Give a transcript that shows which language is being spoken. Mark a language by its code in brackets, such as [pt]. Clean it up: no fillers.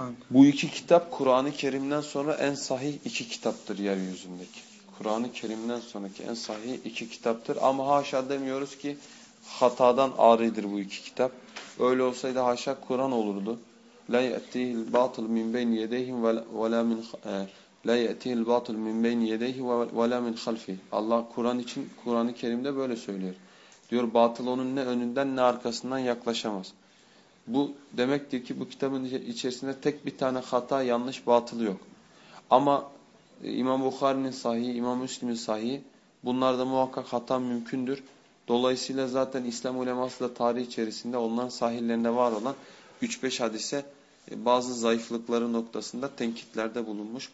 [tr] Bu iki kitap Kur'an-ı Kerim'den sonra en sahih iki kitaptır yeryüzündeki. Kur'an-ı Kerim'den sonraki en sahih iki kitaptır. Ama haşa demiyoruz ki hatadan arıdır bu iki kitap. Öyle olsaydı haşa Kur'an olurdu. [ar] لَا يَأْتِهِ الْبَاطِلُ مِنْ بَيْنِ يَدَيْهِ وَلَا مِنْ لَا يَأْتِهِ الْبَاطِلُ مِنْ بَيْنِ يَدَيْهِ وَلَا مِنْ خَلْفِهِ [tr] Allah Kur'an için, Kur'an-ı Kerim'de böyle söylüyor. Diyor, batıl onun ne önünden ne arkasından yaklaşamaz. Bu demektir ki bu kitabın içerisinde tek bir tane hata, yanlış, batılı yok. Ama İmam Bukhari'nin sahihi, İmam Müslim'in sahihi, bunlarda muhakkak hata mümkündür. Dolayısıyla zaten İslam uleması da tarih içerisinde onların sahihlerinde var olan 3-5 hadise bazı zayıflıkları noktasında tenkitlerde bulunmuş.